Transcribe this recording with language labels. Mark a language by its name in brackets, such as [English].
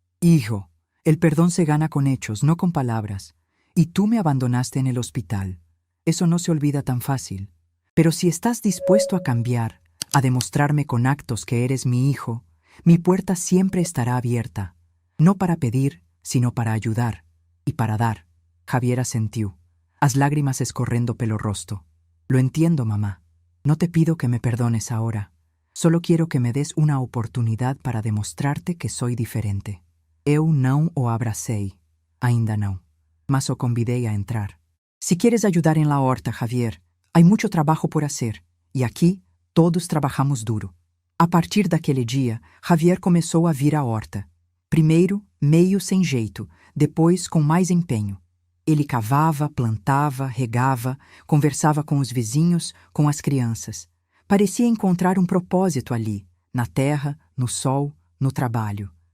[Spanish] Hijo, el perdón se gana con hechos, no con palabras. Y tú me abandonaste en el hospital. Eso no se olvida tan fácil. Pero si estás dispuesto a cambiar, a demostrarme con actos que eres mi hijo, mi puerta siempre estará abierta. No para pedir, sino para ayudar. Y para dar. [Portuguese] Javier asentiu, as lágrimas escorrendo pelo rosto. [Spanish] Lo entiendo, mamá. No te pido que me perdones ahora. Solo quiero que me des una oportunidad para demostrarte que soy diferente. [Portuguese] Eu não o abracei. Ainda não. Mas o convidei a entrar. [Spanish] Si quieres ayudar en la horta, Javier, hay mucho trabajo por hacer. Y aquí, todos trabajamos duro. [Portuguese] A partir daquele dia, Javier começou a vir à horta. Primeiro, meio sem jeito, depois com mais empenho. Ele cavava, plantava, regava, conversava com os vizinhos, com as crianças. Parecia encontrar um propósito ali, na terra, no sol, no trabalho.